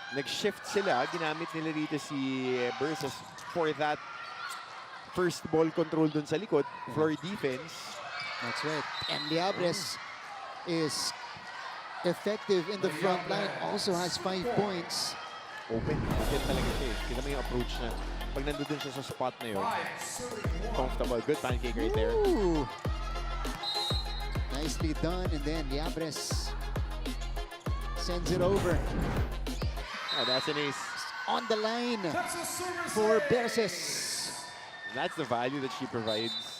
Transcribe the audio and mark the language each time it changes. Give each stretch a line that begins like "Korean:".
Filipino: Nag-shift sila. Ginamit nila dito si Versus
English: for that first ball control
Filipino: dun sa likod.
English: Floor defense. That's right. And Liabres is effective in the front line. Also has 5 points.
Filipino: Open. Open talaga siya eh. Kita mo yung approach na pag nandun siya sa spot na yun.
English: Comfortable. Good pancake right there. Ooh. Nicely done. And then Liabres sends it over. Oh, that's an ace. On the line for Berses. That's the value that she provides.